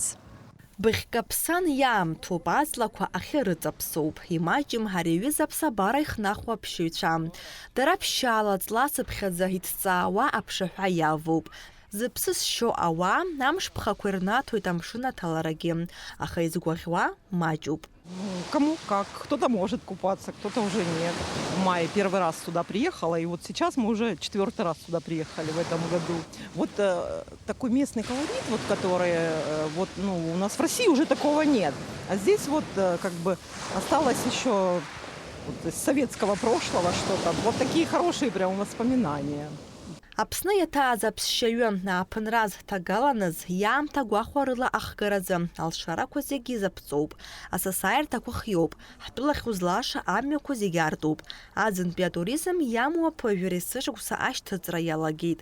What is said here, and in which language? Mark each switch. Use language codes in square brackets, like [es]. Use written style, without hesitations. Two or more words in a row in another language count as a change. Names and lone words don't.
[ab] Быхькаԥсан иаамҭоуп, аҵлақәа ахьырыҵаԥсоуп. Имаҷым ҳара иҩыза аԥсабара ихнахуа аԥшьыцәа. Дара ԥшьаала ҵлацыԥхьаӡа иҭҵаауа аԥшаҳәа иавоуп. Зыԥсы зшьо ауаа амш ԥхақәа ирнаҭоит амшын аҭаларагьы, аха изгәаӷьуа маҷуп. [ru] Кому как. Кто-то может купаться, кто-то уже нет. В мае первый раз сюда приехала, и вот сейчас мы уже 4-й раз сюда приехали в этом году. Вот такой местный колорит, вот, который у нас в России уже такого нет. А здесь вот как бы осталось еще из советского прошлого что-то. Вот такие хорошие прям воспоминания. [ab] Аԥсны иаҭааз аԥсшьаҩы ааԥынраз ҭагаланыз иаамҭа гәахәа рыла ахгаразы алшарақәа зегьы изаԥҵоуп, асасааирҭақәа хиоуп, ҳтәылахь узлааша амҩақәа зегьы артуп. Аӡынтәи атуризм иамуа ԥыжәара есышықәса ашьҭыҵра иалагеит.